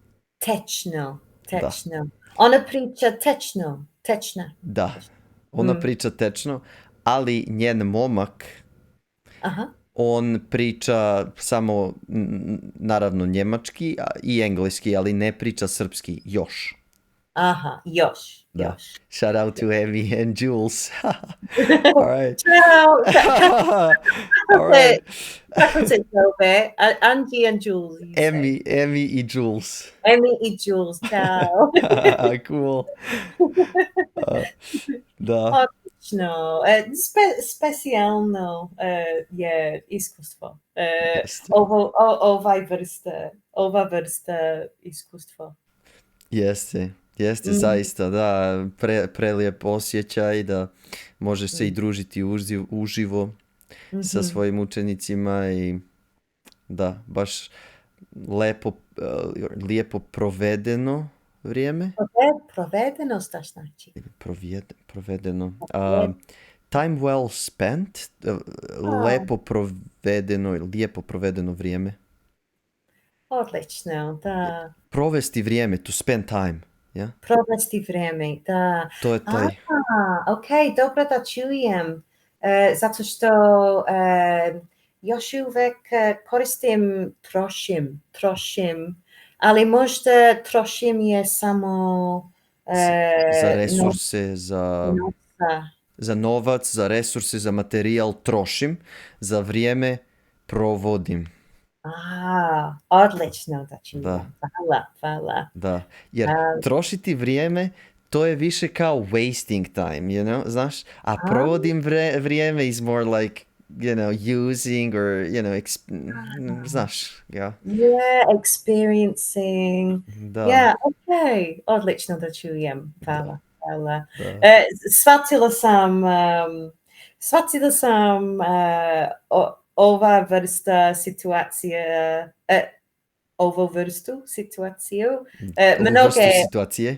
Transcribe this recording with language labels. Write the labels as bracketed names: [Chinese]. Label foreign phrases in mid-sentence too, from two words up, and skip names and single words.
[Bosnian] Da. Ona priča tečna. Da, ona priča tečno, ali njen momak, on priča samo, naravno, njemački i engleski, ali ne priča srpski još. Aha, još. [English] Shout out to Emmy and Jules. All right. All right. [Bosnian] Kako se zove? [English] Angie and Jules. [Bosnian] Emmy i Jules. Ciao. Cool. Da. Odlično. Specijalno je iskustvo. Ova vrsta iskustva. Jeste zaista, da, prelijep osjećaj da možeš se i družiti uživo sa svojim učenicima i da, baš lijepo provedeno vrijeme. Provedeno, šta znači? Provedeno. [English] Time well spent, [Bosnian] lijepo provedeno vrijeme. Odlično, da. Provesti vrijeme, [English] to spend time. Yeah? [Bosnian] Provesti vrijeme, da. To je taj. Ok, dobro da čujem. Zato što još uvijek koristim trošim, ali možda trošim je samo za resurse, za novac, za resurse, za materijal trošim, za vrijeme provodim. Odlično da čujem. Hvala. Da, jer trošiti vrijeme, to je više kao [English] wasting time, you know, [Bosnian] znaš? A A, provodim vrijeme [English] is more like, you know, using or, you know, [Bosnian] znaš, ja. [English] yeah, experiencing. [Bosnian] Da, [English] Yeah, [Bosnian] okay. Odlično da čujem. da, Hvala. da. Shvatila sam ova vrsta situacije, ovu vrstu situaciju. Ovu vrstu situacije.